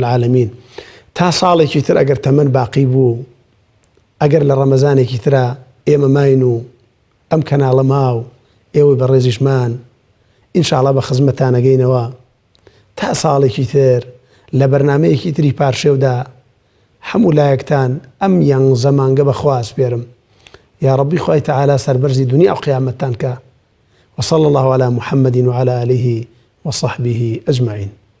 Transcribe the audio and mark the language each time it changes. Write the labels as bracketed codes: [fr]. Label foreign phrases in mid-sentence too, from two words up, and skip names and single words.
[ckb] العالەمین تا ساڵێکی تر ئەگەر تەمەن باقی بوو ئەگەر لە ڕەمەزانێکی ترە ئێمە ماین و ئەم کەناڵە ماو ئێوەی بەڕێزیشمان ئینشاءڵڵا بە خزمەتانەگەینەوە تا ساڵێکی تر لە بەرنامەیەکی تری پارشێودا هەموو لایەکتان ئەم یانزە مانگە بەخوا سپێرم یا ڕەبی خوای تەعالا سەربەرزی دنیا و قیامەتتان کە [ar] وصلى الله على محمد وعلى آله وصحبه أجمعين.